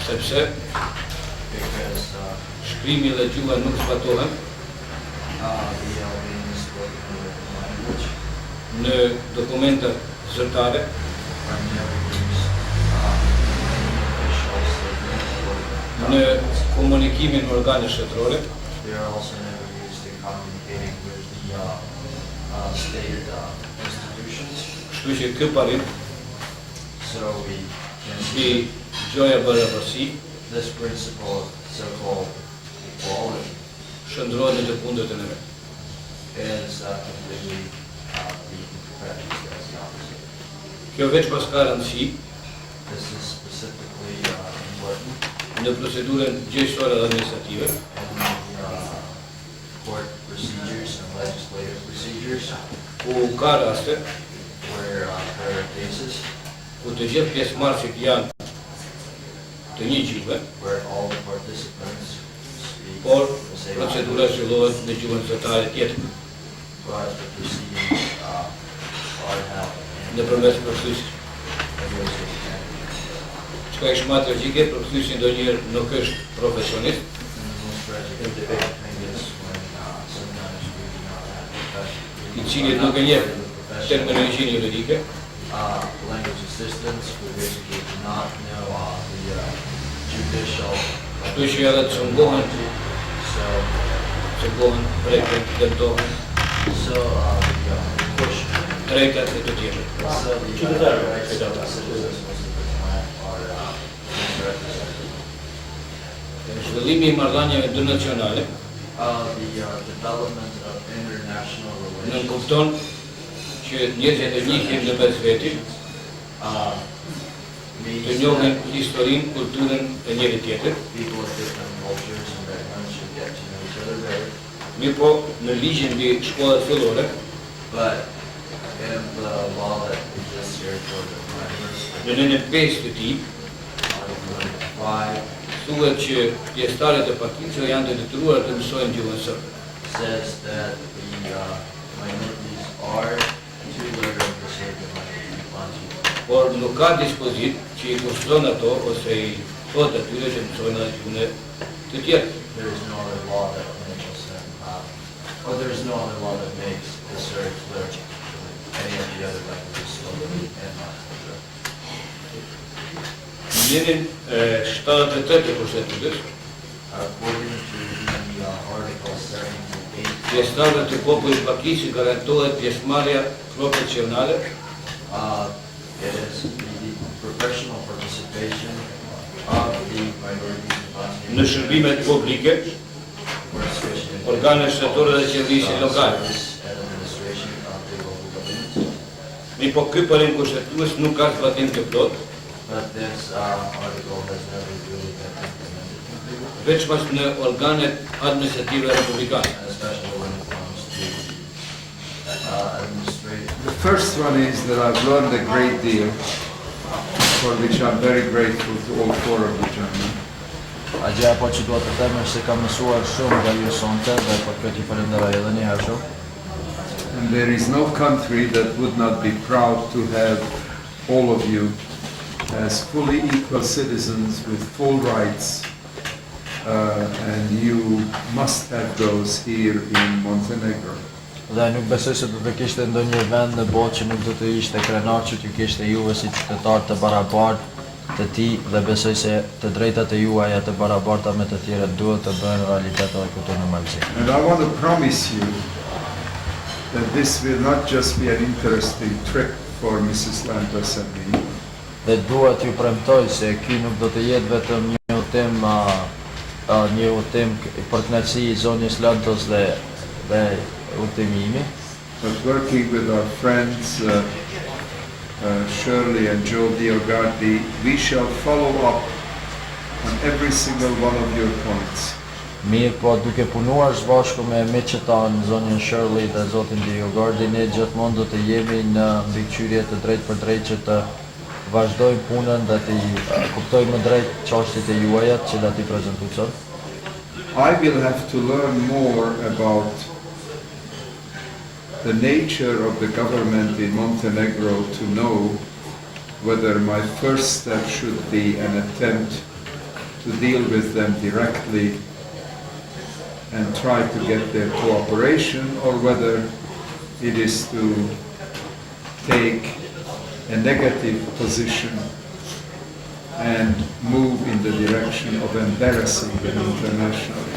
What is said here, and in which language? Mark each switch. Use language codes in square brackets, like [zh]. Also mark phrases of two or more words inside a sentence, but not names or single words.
[sq] Sepse [en] Because [sq] shkrimi dhe gjuha nuk zbatohen [en] the Albanian spoken and written language [sq] në dokumenta zyrtare, [en] are never used in official statements or [sq] në [en] documents. [sq] komunikimin me organet shtetërore, [en] They are also never used in communicating with the state institutions. [sq] kështu që ky parim [en] So we can [sq] si [en] see [sq] gjoja barabarësi [en] this principle of so-called equality [sq] shndrohet në të kundërtën e vet. [en] is completely being practiced as the opposite. [sq] Kjo veç pas ka rëndësi [en] This is specifically important [sq] në procedurën gjyqësore dhe administrative, [en] in the court procedures and legislative procedures [sq] ku ka raste [en] where there are cases [sq] ku të gjithë pjesëmarrësit janë të një gjuhë, [en] where all the participants speak [sq] por [en] the same [sq] procedura [en] language, [sq] zhvillohet në gjuhën zyrtare tjetër, [en] but the proceedings are held in [sq] nëpërmes përkthyesjes. [en] negotiated. [sq] Çka është më tragjike, përkthyesi ndonjëherë nuk është profesionist, [en] And the most tragic thing is when sometimes we do not have [sq] i cili nuk e njeh [en] professional [sq] terminologjinë juridike, [en] language assistants who basically do not know the judicial [sq] kështu që edhe të cungohen, [en] so [sq] preken, dëmtohen, [en] so the push drejtat e të tjerë. so the rights of the citizens most of the time are misrepresented. [sq] Zhvillimi i marrëdhënieve ndërnacionale [en] The development of international [sq] në [en] relations [sq] kupton që njerëzit e njihin në mes veti, të njohin historinë, kulturën e njëri tjetrit, [en] people of different cultures and backgrounds should get to know each other better. [sq] mirëpo në ligjin mbi shkollat fillore, [en] But in the law that exists here for the minors, [sq] në nënën 5 të tij, [en] Article 5 [sq] thuhet që pjesëtarët e pakicave janë të detyruar të mësojnë gjuhën sërbe. [en] says that the minorities are to learn the Serbian language in Montenegro. [sq] Por nuk ka dispozit që i kushton ato ose i thot atyre që mësojnë edhe gjuhën e të tjerë. [en] There is no other law that enables them, or there is no other law that makes the Serbs learn any of the other languages spoken in Montenegro. [sq] Njerin 73 të kushtetutës, [en] According to the Article 78, [sq] pjesëtarëve të popullit pakis i garantohet pjesëmarrja profesionale [en] it is the professional participation of the minorities in [sq] në [en] Montenegro. [sq] shërbimet publike, organet shtetërore dhe qeverisje lokale. [en] Administration of the local governments. [sq] Mirëpo ky parim kushtetues nuk ka zbatim të plot, [en] But this article has never really been implemented completely, [sq] veç pas në organet administrative republikane. [en] especially when it comes to administrative. The first one is that I've learned a great deal, for which I'm very grateful to all four of you gentlemen. [sq] Gjëja po që duhet të them është se kam mësuar shumë nga ju sonte dhe për këtë ju falenderoj edhe një herë shumë. [en] And there is no country that would not be proud to have all of you as fully equal citizens with full rights, and you must have those here in Montenegro. [sq] Dhe nuk besoj se do të kishte ndonjë vend në botë që nuk do të ishte krenar që t'ju kishte juve si qytetar të barabartë të tij dhe besoj se të drejtat e juaja të barabarta me të tjerët duhet të bëhen realitet edhe këtu në Malzi. [en] And I want to promise you that this will not just be an interesting trip for Mrs. Lantos and me. [sq] Dhe dua t'ju premtoj se ky nuk do të jetë vetëm një udhtim për kënaqësi i zonjës Lantos dhe udhtimi imi, [en] But working with our friends Shirley and DioGuardi, we shall follow up on every single one of your points. [sq] Mirë, po duke punuar së bashku me miqët tanë, zonjën Shirley dhe zotin DioGuardi, ne gjithmonë do të jemi në mbikëqyrje të drejtë për drejtë që të vazhdojmë punën dhe të kuptojmë drejt çështjet e juaja që do t'i prezantoj sot. [en] I will have to learn more about the nature of the government in Montenegro to know whether my first step should be an attempt to deal with them directly and try to get their cooperation, or whether it is to take a negative position and move in the direction of embarrassing them internationally.